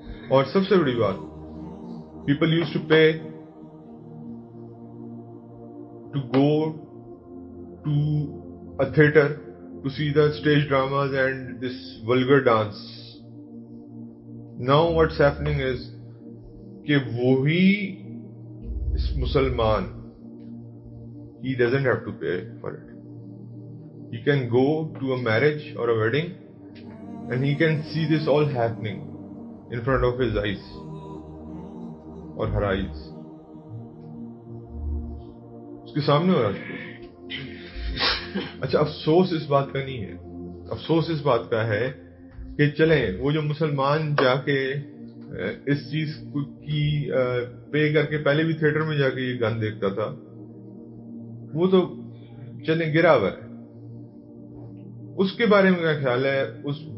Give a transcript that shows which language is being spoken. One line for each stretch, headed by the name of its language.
Urdu: اور سب سے بڑی بات,
English: People use to pay to go to a theater to see the stage dramas and this vulgar dance. Now what's happening is
Urdu: کہ وہی مسلمان,
English: he doesn't have to pay for it. He can go to a marriage or a wedding and he can see this all happening in front of his eyes or her eyes.
Urdu: اس کے سامنے ہو رہا ہے. اچھا, افسوس اس بات کا نہیں ہے, افسوس اس بات کا ہے کہ چلیں وہ جو مسلمان جا کے اس چیز کی پے کر کے پہلے بھی تھیٹر میں جا کے یہ گن دیکھتا تھا, وہ تو چلیں گرا ہوا ہے. اس کے بارے میں کیا خیال ہے, اس